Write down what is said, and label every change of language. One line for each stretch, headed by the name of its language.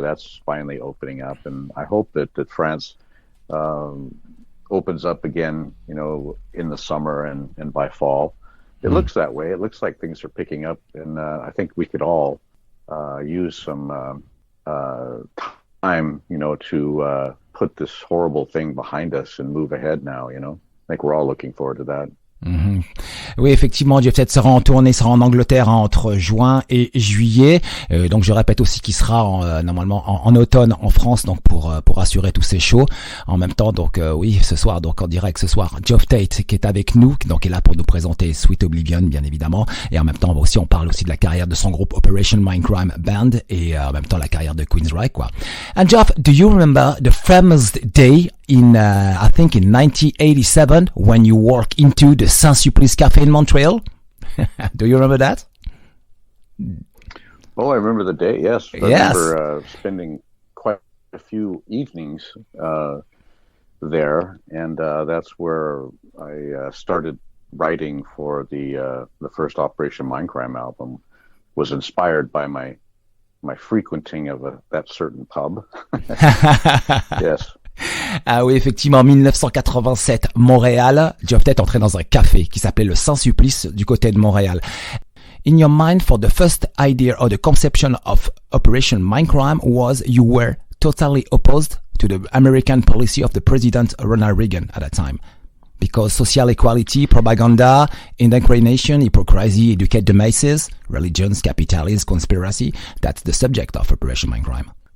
English: That's finally opening up, and I hope that France opens up again, in the summer and by fall. It looks that way. It looks like things are picking up, and I think we could all use some time, to put this horrible thing behind us and move ahead now, I think we're all looking forward to that.
French: Oui, effectivement, Geoff Tate sera en Angleterre entre juin et juillet. Donc je répète aussi qu'il sera normalement en automne en France, donc pour assurer tous ces shows. En même temps, donc oui, ce soir, donc en direct ce soir, Geoff Tate qui est avec nous, donc est là pour nous présenter Sweet Oblivion, bien évidemment. Et en même temps, aussi on parle aussi de la carrière de son groupe Operation Mindcrime Band et en même temps la carrière de Queensryche, quoi.
English: And Geoff, do you remember the famous day I think in 1987 when you walked into the Saint-Sulpice Cafe in Montreal? Do you remember that? Oh, I remember the day. Yes, I remember spending quite a few evenings there, and that's where I started writing for the first Operation Mindcrime album. Was inspired by my frequenting of that certain pub. Yes.
French: Ah oui, effectivement, en 1987, Montréal, Geoff Tate entrait dans un café qui s'appelait le Saint-Sulpice du côté de Montréal.
English: In your mind, for the first idea or the conception of Operation Mindcrime was you were totally opposed to the American policy of the President Ronald Reagan at that time. Because social equality, propaganda, indoctrination, hypocrisy, educate the masses, religions, capitalism, conspiracy, that's the subject of Operation Mindcrime.